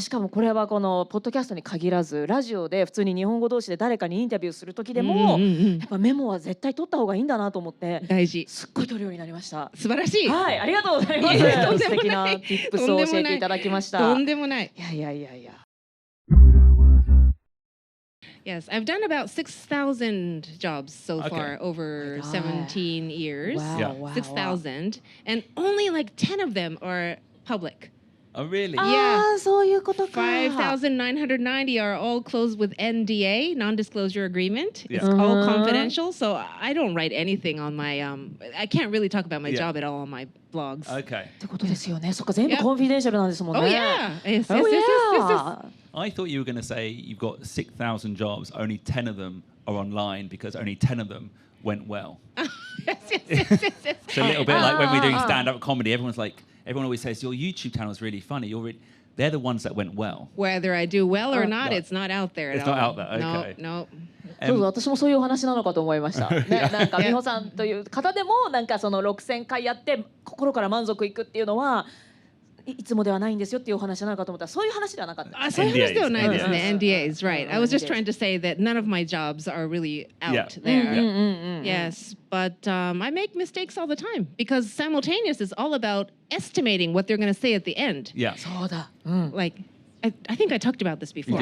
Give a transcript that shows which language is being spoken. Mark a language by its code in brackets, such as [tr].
[ja] しかもこれはこのポッドキャストに限らずラジオで普通に日本語同士で誰かにインタビューする時でもやっぱメモは絶対取った方がいいんだなと思って大事。すっごい取るようになりました。素晴らしい。はい、ありがとうございます。素敵な tips を教えていただきました。とんでもない。いや。 [en] Yes, I've done about 6,000 jobs so far over 17 years. Wow. 6,000, and only like 10 of them are public. Oh, really? Yeah. [ja] そういうことか。 [en] 5,990 are all closed with NDA, non-disclosure agreement. It's all confidential, so I don't write anything on my I can't really talk about my job at all on my blogs. Okay. [ja] ってことですよね。そっか全部コンフィデンシャルなんですもんね。 [en] Oh yeah. Yes. I thought you were going to say you've got 6,000 jobs, only 10 of them are online because only 10 of them went well. Yes. It's a little bit like when we're doing stand-up comedy. Everyone always says your YouTube channel is really funny. They're the ones that went well. Whether I do well or not, it's not out there at all. It's not out there. Okay. No. [ja] そう私もそういうお話なのかと思いました。なんか美穂さんという方でもなんかその6000回やって心から満足いくっていうのはいつもではないんですよっていうお話なのかと思ったらそういう話ではなかった。そういう話ではないですね。 [en] NDAs, right? I was just trying to say that none of my jobs are really out there. Yes, but I make mistakes all the time because simultaneous is all about estimating what they're going to say at the end. Yeah. [ja] そうだ。 [en] Like, I think I talked about this before.